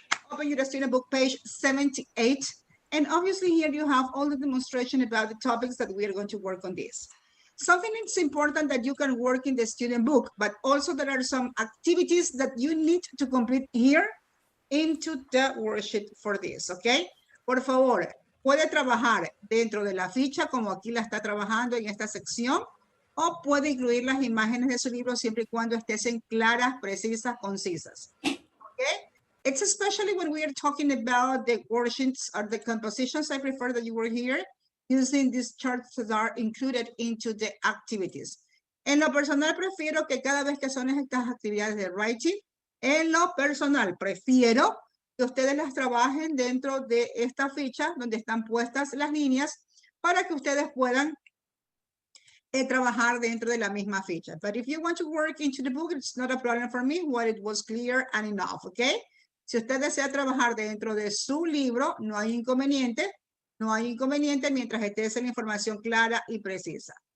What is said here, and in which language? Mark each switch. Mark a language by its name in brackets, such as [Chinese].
[English] Open your student book, page 78. And obviously here you have all the demonstration about the topics that we are going to work on this. Something that's important that you can work in the student book, but also there are some activities that you need to complete here into the worksheet for this, okay? [Spanish] Por favor, puede trabajar dentro de la ficha como aquí la está trabajando en esta sección o puede incluir las imágenes de su libro siempre y cuando estén claras, precisas, concisas, okay? [English] It's especially when we are talking about the worksheets or the compositions. I prefer that you were here using these charts that are included into the activities. [Spanish] En lo personal, prefiero que cada vez que son estas actividades de writing, en lo personal, prefiero que ustedes las trabajen dentro de esta ficha donde están puestas las líneas para que ustedes puedan trabajar dentro de la misma ficha. [English] But if you want to work into the book, it's not a problem for me when it was clear and enough, okay? [Spanish] Si usted desea trabajar dentro de su libro, no hay inconveniente mientras esté la información clara y precisa.